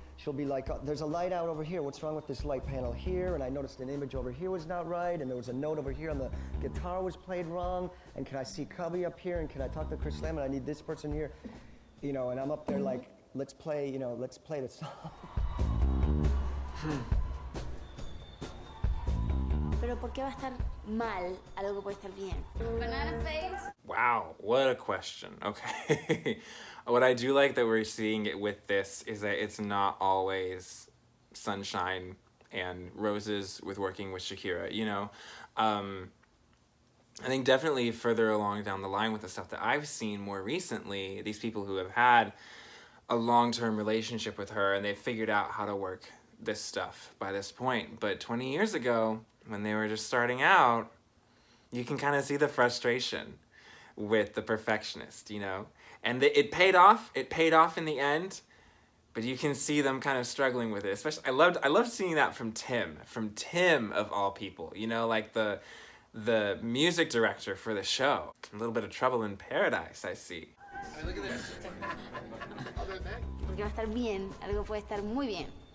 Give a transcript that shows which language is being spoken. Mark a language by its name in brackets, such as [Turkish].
[English] She'll be like, there's a light out over here. What's wrong with this light panel here? And I noticed an image over here was not right. And there was a note over here on the guitar was played wrong. And can I see Cubby up here? And can I talk to Chris Lamb? And I need this person here. You know, and I'm up there like, let's play, you know, let's play the song. [Spanish] Pero ¿por qué va a estar mal algo que puede estar bien? [English] Banana face. Wow, what a question. Okay. What I do like that we're seeing it with this is that it's not always sunshine and roses with working with Shakira, you know? I think definitely further along down the line with the stuff that I've seen more recently, these people who have had a long-term relationship with her and they've figured out how to work this stuff by this point. But 20 years ago, when they were just starting out, you can kind of see the frustration with the perfectionist, you know? And it paid off. It paid off in the end. But you can see them kind of struggling with it. Especially, I loved seeing that from Tim of all people. You know, like the music director for the show. A little bit of trouble in paradise, I see. Hey, look at this. I'll be right back. [Spanish] Porque va a estar bien, algo puede estar muy bien.